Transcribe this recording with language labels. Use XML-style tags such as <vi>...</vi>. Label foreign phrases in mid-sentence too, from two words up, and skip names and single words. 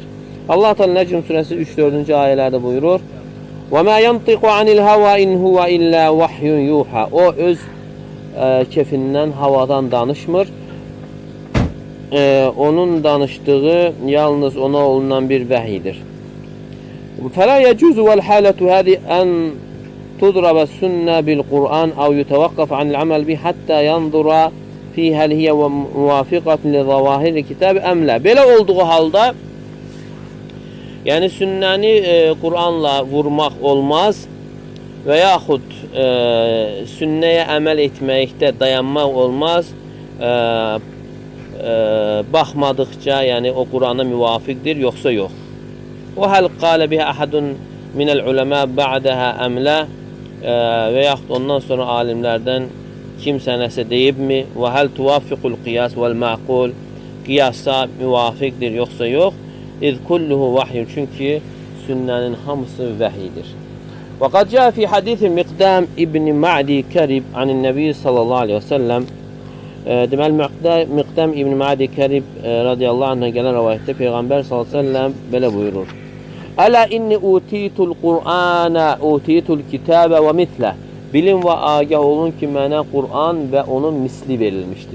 <az>Allah Teala Necm surəsi 3-4-cü ayələrdə buyurur:</az> <ar>وما ينطق عن الهوى إن هو إلا وحي يوحى.</ar> <az>O öz kefindən, havadan danışmır. Onun danışdığı yalnız ona olunan bir vəhidir.</az> <ar>فَلَا يَجُوزُ وَالْحَالَةُ هَذِي أَنْ تُضْرَبَ السُنَّةِ بِالْقُرْآنِ أَوْ يُتَوَقَّفَ عَنِ الْعَمَلِ بِهِ حَتَّى يَنْظُرَ فِي هَلْ هِيَ مُوَافِقَةٌ لِظَوَاهِرِ الْكِتَابِ أَمْ لَا.</ar> <az>Belə olduğu halda, yəni sünnəni Qur'anla vurmaq olmaz və yaxud sünnəyə əməl etməkdə dayanmaq olmaz. Baxmadıqca, yəni o Qur'ana müvafiqdir, yoxsa yox.</az> <ar>أو هل قال به أحد من العلماء بعده أم لا</ar> <az>və yaxud ondan sonra alimlərdən kimsə nəsə deyibmi?</az> <ar>وهل توافق القياس والمعقول,</ar> <az>qiyasa müvafiqdir, yoxsa yox.</az> <ar>إذ كله وحي,</ar> <az>çünki sünnənin hamısı vəhidir.</az> <ar>وقد جاء في حديث مقدام بن معدي كرب عن النبي صلى الله عليه وسلم.</ar> <az>Deməli, Miqdam ibn Ma'di Kərib</az> <ar>رضي الله عنه</ar> <az>gələn rəvayətdə Peyğəmbər</az> <ar>صلى الله عليه وسلم</ar> <az>belə buyurur:</az> <ar>ألا إني أوتيت القرآن أوتيت الكتاب ومثله.</ar> <az>Bilin və agah olun ki, mənə Qur'an və onun misli verilmişdir.</az>